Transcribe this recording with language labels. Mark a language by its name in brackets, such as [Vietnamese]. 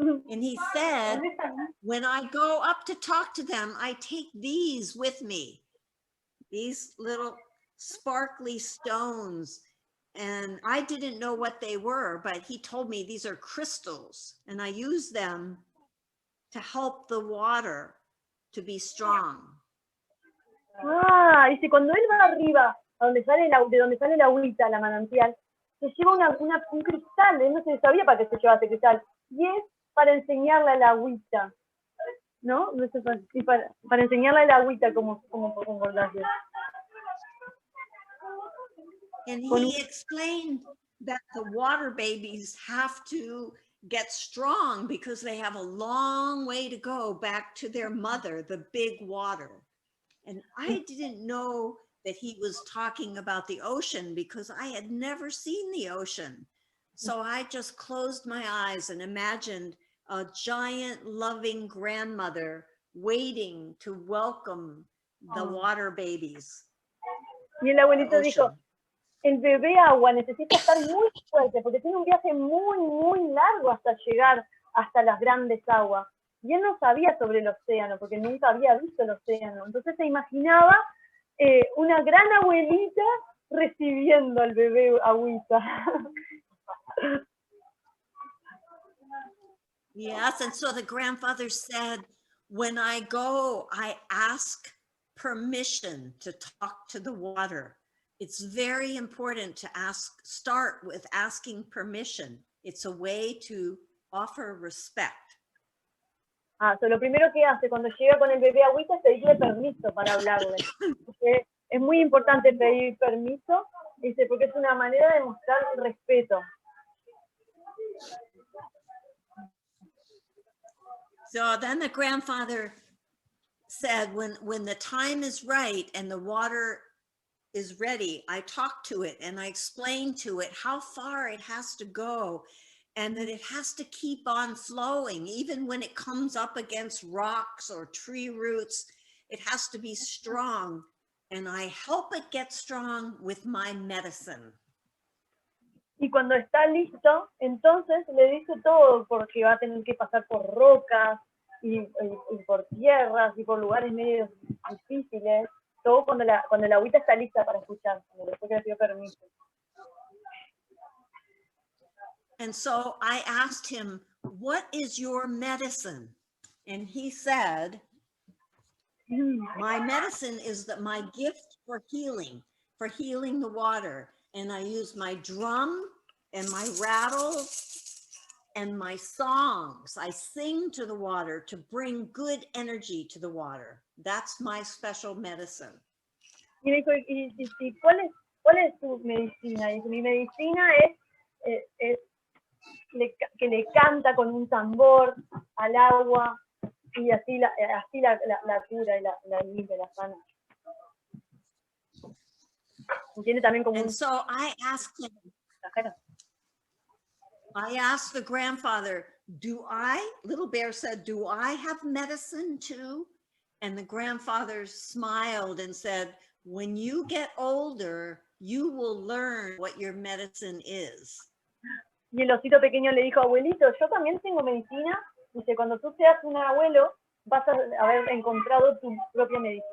[English] And he said, when I go up to talk to them, I take these with me, these little sparkly stones. And I didn't know what they were, but he told me these are crystals, and I use them to help the water to be strong. [Spanish] Dice, cuando él va arriba, a donde sale de donde sale la agüita, la manantial, se lleva un cristal, él no se sabía para qué se llevaba ese cristal, y es para enseñarle a la agüita, ¿no? Sí, para enseñarle a la agüita cómo comportarse. [English] And he explained that the water babies have to get strong because they have a long way to go back to their mother, the big water. And I didn't know that he was talking about the ocean because I had never seen the ocean. So I just closed my eyes and imagined a giant loving grandmother waiting to welcome the water babies. [Spanish] Y el abuelito dijo, el bebé agua necesita estar muy fuerte porque tiene un viaje muy, muy largo hasta llegar hasta las grandes aguas. Y él no sabía sobre el océano porque nunca había visto el océano. Entonces se imaginaba una gran abuelita recibiendo al bebé agüita. [English] Yes, and so the grandfather said, when I go, I ask permission to talk to the water. It's very important to start with asking permission. It's a way to offer respect. [Spanish] So lo primero que hace cuando llega con el bebé agüita es pedirle permiso para hablarle. Porque es muy importante pedir permiso, dice, porque es una manera de mostrar respeto. [English] So then the grandfather said, when the time is right and the water is ready, I talk to it and I explain to it how far it has to go and that it has to keep on flowing. Even when it comes up against rocks or tree roots, it has to be strong. And I help it get strong with my medicine. [Spanish] Y cuando está listo, entonces le dice todo, porque va a tener que pasar por rocas y por tierras y por lugares medio difíciles. Todo cuando la agüita está lista para escuchar, después que le pidió permiso. [English] And so I asked him, what is your medicine? And he said, my medicine is that my gift for healing the water. And I use my drum and my rattle and my songs. I sing to the water to bring good energy to the water. That's my special medicine. [Spanish] Y me dijo, ¿y cuál es tu medicina? Y dice, mi medicina es que le canta con un tambor al agua y así la cura y la limpia, la sana. Y tiene también como [English] And so I asked him, I asked the grandfather, Little Bear said, do I have medicine too? And the grandfather smiled and said, when you get older, you will learn what your medicine is. [Spanish] Y el osito pequeño le dijo, abuelito, yo también tengo medicina. Dice, cuando tú seas un abuelo, vas a haber encontrado tu propia medicina.